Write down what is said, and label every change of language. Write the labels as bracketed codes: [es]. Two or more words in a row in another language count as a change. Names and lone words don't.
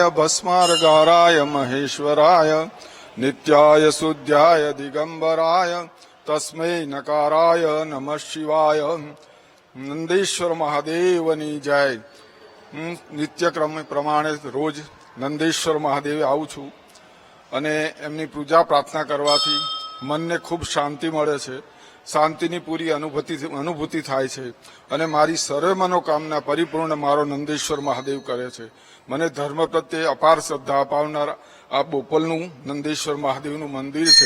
[sa] भस्मार्गाराय महेश्वराय नित्याय शुद्ध्याय दिगंबराय तस्मै नकाराय नमः शिवाय. [gu] નંદેશ્વર મહાદેવની જય. નિત્યક્રમ પ્રમાણે રોજ નંદેશ્વર મહાદેવ आવું છું અને એમની પૂજા પ્રાર્થના કરવાથી મનને ખૂબ શાંતિ મળે છે. શાંતિની પૂરી અનુભૂતિ થાય છે અને મારી સર્વ મનોકામના પરિપૂર્ણ મારો નંદેશ્વર મહાદેવ કરે છે. મને ધર્મ પ્રત્યે અપાર શ્રદ્ધા અપાવનાર આ બોપલનું નંદેશ્વર મહાદેવનું મંદિર છે.